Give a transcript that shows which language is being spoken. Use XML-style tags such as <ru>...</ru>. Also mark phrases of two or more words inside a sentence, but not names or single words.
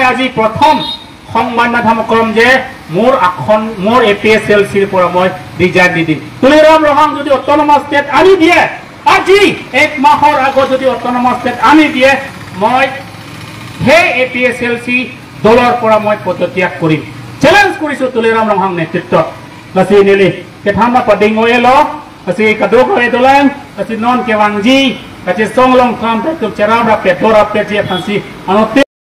<as>আজি প্ৰথম সংবাদ মাধ্যম কম যে মোৰ APSLCৰ পৰা মই ৰিজাইন দি দিম তুলিৰাম ৰংহাং যদি</as> <en>autonomous state</en> <as>আনি দিয়ে আজি এক মাহৰ আগত যদি</as> <en>autonomous state</en> <as>আনি দিয়ে মই সেই APSLC দলৰ পৰা মই পদত্যাগ কৰিম চ্যালেঞ্জ কৰিছো তুলিৰাম ৰংহাং নেতৃত্বত</as> <mjw>kasi nili ketama padingoy lo kasi kadoko edolang kasi non kewangji kasi songlong kam tak cerah rapet dora pet je fansi ano</mjw>